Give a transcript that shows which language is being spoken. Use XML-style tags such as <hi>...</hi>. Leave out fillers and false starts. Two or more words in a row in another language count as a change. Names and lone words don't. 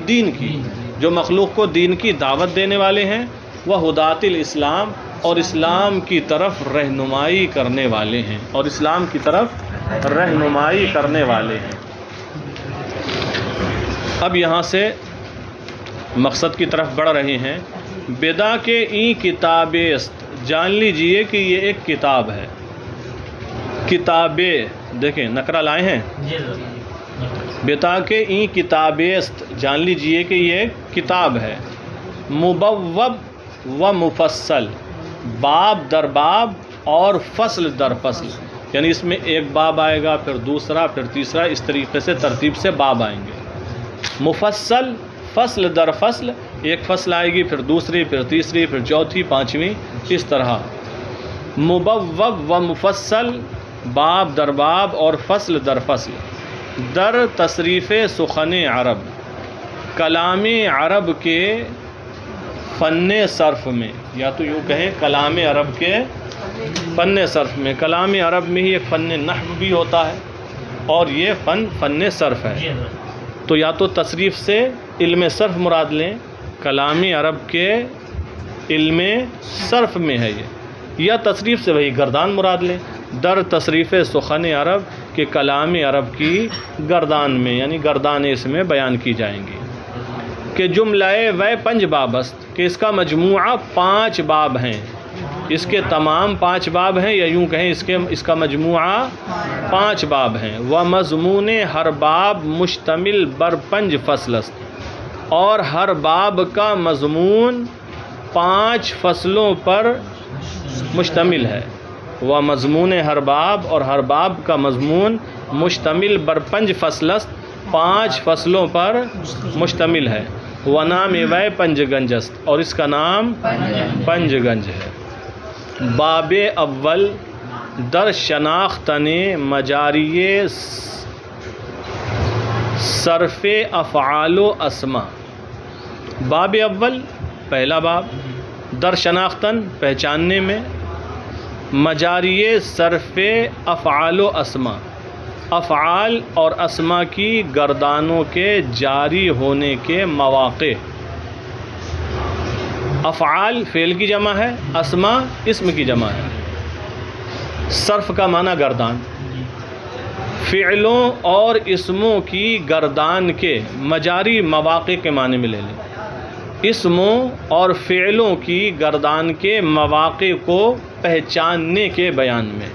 <ur>دین کی، جو مخلوق کو دین کی دعوت دینے والے ہیں، وہ</ur> <ar>ہدات الاسلام،</ar> <ur>اور اسلام کی طرف رہنمائی کرنے والے ہیں، اور اسلام کی طرف رہنمائی کرنے والے ہیں۔ اب یہاں سے مقصد کی طرف بڑھ رہے ہیں۔</ur> <fa>بدا کے ای کتاب است،</fa> <ur>جان لیجئے کہ یہ ایک کتاب ہے۔ کتابیں، دیکھیں نکرہ لائے ہیں،</ur> <fa>بتا کے ای کتاب است،</fa> <ur>جان لیجئے کہ یہ ایک کتاب ہے،</ur> <fa>مبوب و مفصل، باب در باب</fa> <ur>اور</ur> <fa>فصل در فصل،</fa> <ur>یعنی اس میں ایک باب آئے گا، پھر دوسرا، پھر تیسرا، اس طریقے سے ترتیب سے باب آئیں گے۔</ur> <fa>مفصل، فصل در فصل،</fa> <ur>ایک فصل آئے گی، پھر دوسری، پھر تیسری، پھر چوتھی، پانچویں، اس طرح۔</ur> <fa>مبوب و مفصل، باب در باب</fa> <ur>اور</ur> <fa>فصل در فصل، در تصریف سخن عرب،</fa> <ur>کلام عرب کے فن صرف میں، یا تو یوں کہیں کلام عرب کے فن صرف میں۔ کلام عرب میں ہی ایک فن نحو بھی ہوتا ہے، اور یہ فن صرف ہے، تو یا تو تصریف سے علم صرف مراد لیں، کلام عرب کے علم صرف میں ہے یہ، یا تصریف سے وہی گردان مراد لیں،</ur> <fa>در تصریف سخن عرب</fa> <ur>کے کلام عرب کی گردان میں، یعنی گردان اس میں بیان کی جائیں گی۔</ur> <fa>کہ جملہ و پنج باب است،</fa> <ur>کہ اس کا مجموعہ 5 باب ہیں، اس کے تمام 5 باب ہیں، یا یوں کہیں اس کا مجموعہ 5 باب ہیں۔</ur> <fa>و مضمون ہر باب مشتمل بر 5 فصل است،</fa> <ur>اور ہر باب کا مضمون 5 فصلوں پر مشتمل ہے۔</ur> <fa>و مضمون ہر باب،</fa> <ur>اور ہر باب کا مضمون</ur> <fa>مشتمل بر 5 فصل است،</fa> <ur>5 فصلوں پر مشتمل ہے۔</ur> <fa>و نام و پنج گنج است،</fa> <ur>اور اس کا نام پنج گنج ہے۔</ur> <fa>باب اول در شناختن مجاری صرف افعال و اسما۔ باب اول،</fa> <ur>پہلا باب،</ur> <fa>در شناختن،</fa> <ur>پہچاننے میں،</ur> <fa>مجاری صرف افعال و اسما،</fa> <ur>افعال اور اسما کی گردانوں کے جاری ہونے کے مواقع۔ افعال فعل کی جمع ہے، اسما اسم کی جمع ہے۔ صرف کا معنی گردان، فعلوں اور اسموں کی گردان کے، مجاری مواقع کے معنی میں لے لیں، اسموں اور فعلوں کی گردان کے مواقع کو پہچاننے کے بیان میں۔</ur>